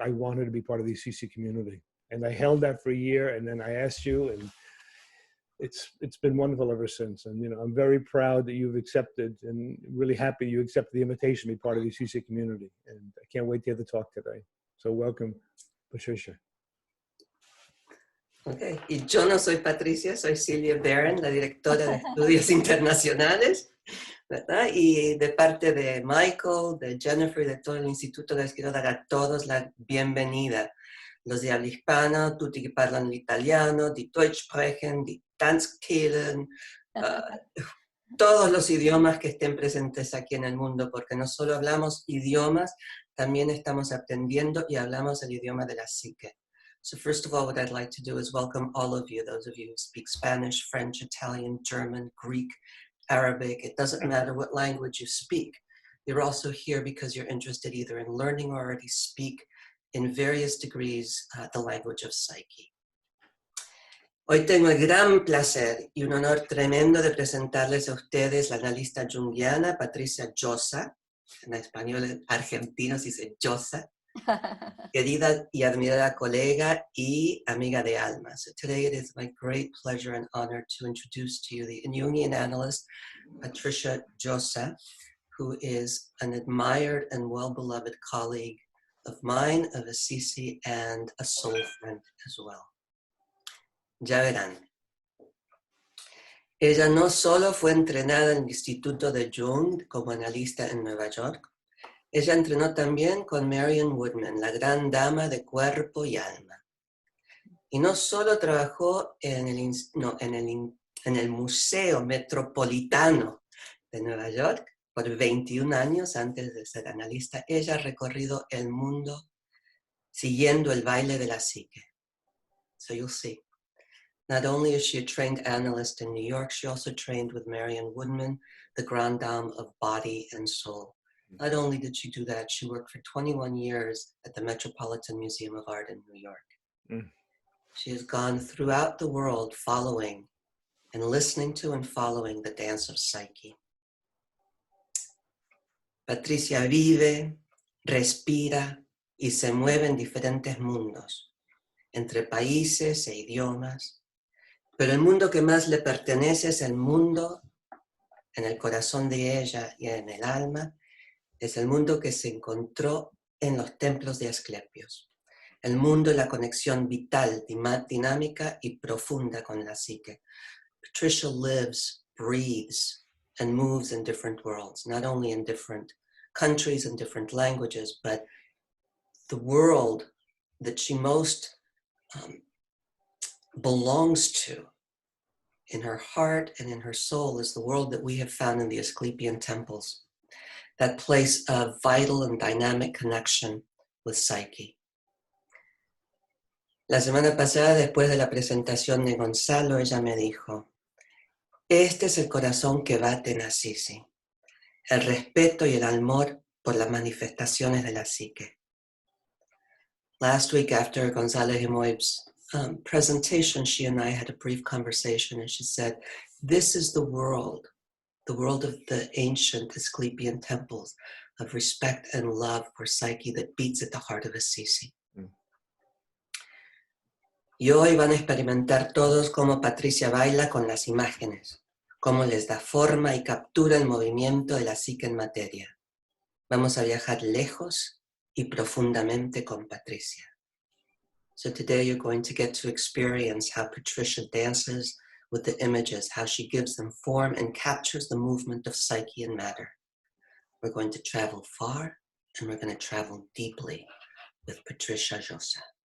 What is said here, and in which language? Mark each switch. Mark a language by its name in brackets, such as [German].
[English] I want her to be part of the CC community. And I held that for a year, and then I asked you, and it's been wonderful ever since. And I'm very proud that you've accepted, and really happy you accepted the invitation to be part of the CC community. And I can't wait to hear the talk today. So welcome, Patricia. [Spanish] Okay, y yo no soy Patricia, soy Silvia Barron, la directora de estudios internacionales, ¿verdad? Y de parte de Michael, de Jennifer y de todo el instituto les quiero dar a todos la bienvenida. Los de habla hispana, [Italian] tutti che parlano l'italiano, [German] die Deutsch sprechen, die Tanzkehlen, [Spanish] todos los idiomas que estén presentes aquí en el mundo, porque no solo hablamos idiomas, también estamos aprendiendo y hablamos el idioma de la psique. [English] So first of all, what I'd like to do is welcome all of you, those of you who speak Spanish, French, Italian, German, Greek, Arabic. It doesn't matter what language you speak. You're also here because you're interested either in learning or already speak in various degrees the language of Psyche. [Spanish] Hoy tengo el gran placer y un honor tremendo de presentarles a ustedes la analista junguiana Patricia Llosa, en español argentino se dice Llosa, querida y admirada colega y amiga de alma. [English] So today it is my great pleasure and honor to introduce to you the Jungian analyst Patricia Llosa, who is an admired and well-beloved colleague of mine, of Assisi, and a soul friend as well. [Spanish] Ya verán. Ella no solo fue entrenada en el Instituto de Jung como analista en Nueva York, ella entrenó también con Marion Woodman, la gran dama de cuerpo y alma. Y no solo trabajó en el Museo Metropolitano de Nueva York. Por 21 años antes de ser analista, ella ha recorrido el mundo siguiendo el baile de la psique. [English] So you'll see. Not only is she a trained analyst in New York, she also trained with Marion Woodman, the grande dame of body and soul. Not only did she do that, she worked for 21 years at the Metropolitan Museum of Art in New York. Mm. She has gone throughout the world following and listening to and following the dance of Psyche. [Spanish] Patricia vive, respira y se mueve en diferentes mundos, entre países e idiomas, pero el mundo que más le pertenece es el mundo en el corazón de ella y en el alma, es el mundo que se encontró en los templos de Asclepios, el mundo de la conexión vital, dinámica y profunda con la psique. [English] Patricia lives, breathes, and moves in different worlds, not only in different countries and different languages, but the world that she most belongs to in her heart and in her soul is the world that we have found in the Asclepian temples, that place of vital and dynamic connection with Psyche. [Spanish] La semana pasada, después de la presentación de Gonzalo, ella me dijo, este es el corazón que bate en Assisi, el respeto y el amor por las manifestaciones de la psique. [English] Last week after Gonzalo Himoib's presentation, she and I had a brief conversation, and she said, this is the world of the ancient Asclepian temples, of respect and love for Psyche that beats at the heart of Assisi. Mm. [Spanish] Y hoy van a experimentar todos cómo Patricia baila con las imágenes, cómo les da forma y captura el movimiento de la psique en materia. Vamos a viajar lejos y profundamente con Patricia. [English] So today you're going to get to experience how Patricia dances with the images, how she gives them form and captures the movement of Psyche and matter. We're going to travel far and we're going to travel deeply with Patricia Llosa.